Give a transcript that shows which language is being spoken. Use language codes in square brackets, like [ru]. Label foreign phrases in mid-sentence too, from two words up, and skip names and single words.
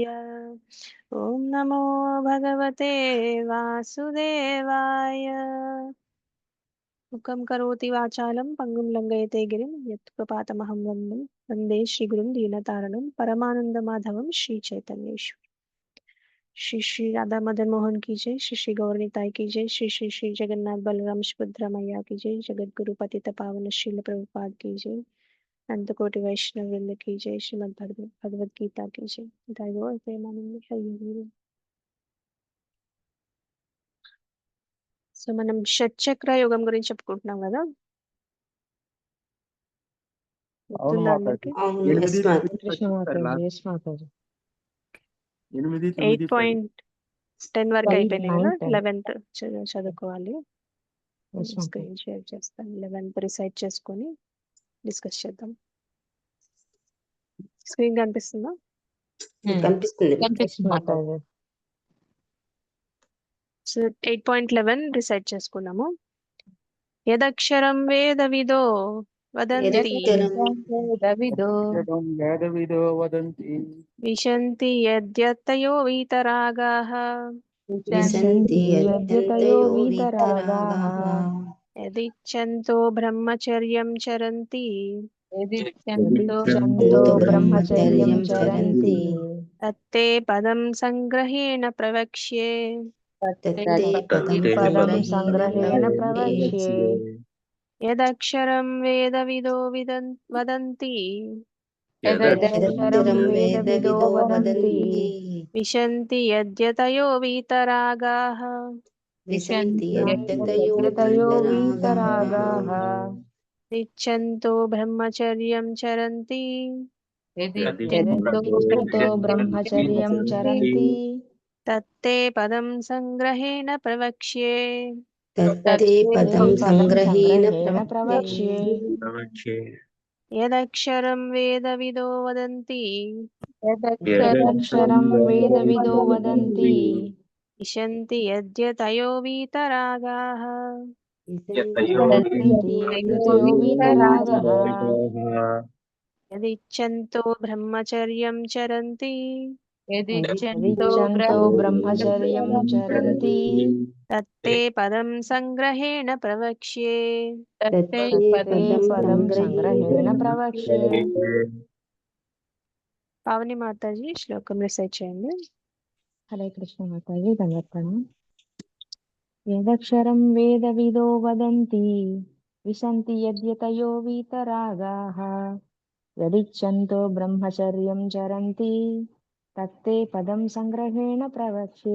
[sa] ओम नमो भगवते वासुदेवाय। मुखं करोति वाचालं पंगुं लंघयते गिरिं यत्कृपातमहं वन्दे वन्दे श्रीगुरुं दीनतारणं परमानन्दमाधवं श्रीचैतन्येश्वर। [hi] श्री श्री राधा मदन मोहन की जय, श्री श्री गौरनिताई की जय, श्री श्री श्री जगन्नाथ बलराम सुभद्रा मैया की जय, जगत गुरु पतित पावन श्रील प्रभुपाद की जय, अनंत कोटि वैष्णव वृंद की जय, श्रीमद् भगवद गीता की जय। [sa] जय गौर प्रेमानंद हरि हरि। [te] సో మనం షట్చక్ర యోగం గురించి చెప్పుకుంటున్నాం కదా, అవును గుర్తుందా అందరికి? మాతాజీ. అవును, yes, 8 ma'am. కృష్ణ మాతాజీ, ఎస్ మాతాజీ. 8, 9, 10. 8.10 వరకు 12, అయిపోయినాయి కదా, 9, 10. 11th చదువుకోవాలి. ఎస్ మాతాజీ. [en] screen share [te] చేస్తాను, 11th రిసైట్ చేసుకొని డిస్కస్ చేద్దాం. స్క్రీన్ కనిపిస్తుందా? కనిపిస్తుంది. కనిపిస్తుంది మాతాజీ. సో 8.11 రిసైట్ చేసుకున్నాము. [sa] యదక్షరం వేదవిదో వదంతి వేదవిదో వేదవిదో వదంతి విశంతి యద్యతయో వీతరాగాః విశంతి యద్యతయో యద్యంతయో వీతరాగాః యదిచ్ఛంతో బ్రహ్మచర్యం చరంతి యదిచ్ఛంతో బ్రహ్మచర్యం చరంతి తత్తే పదం సంగ్రహేణ ప్రవక్ష్యే. తత్తే పదం సంగ్రహేణ ప్రవక్ష్యే. యదక్షరం వేదవిదో వదంతి యదక్షరం వేదవిదో వదంతి విశంతి యద్యతయో వీతరాగాః విశంతి యద్యతయో వీతరాగాః నిచ్చంతో బ్రహ్మచర్యం చరంతి యదిచ్ఛంతో బ్రహ్మచర్యం చరంతి తత్తే పదం సంగ్రహేణ ప్రవక్ష్యే. తత్తే పదం సంగ్రహేణ ప్రవక్ష్యే. యదక్షరం వేదవిదో వదంతి యదక్షరం వేదవిదో వదంతి విశంతి యద్యతయో వీతరాగాః విశంతి యద్యతయో వీతరాగః యదిచ్ఛంతో బ్రహ్మచర్యం చరంతి యదిచ్ఛంతో బ్రహ్మచర్యం చరంతి తత్తే పదం సంగ్రహేణ ప్రవక్ష్యే. తత్తే పదం సంగ్రహేణ ప్రవక్ష్యే. [te] పావని మాతాజీ శ్లోకం రిసైట్ చేయండి. హరే కృష్ణ మాతాజీ, దండవత్సరం. [sa] యదక్షరం వేదవిదో వదంతి విశంతి యద్యతయో వీతరాగాః యదిచ్ఛంతో బ్రహ్మచర్యం చరంతి తత్తే పదం సంగ్రహేణ ప్రవక్ష్యే.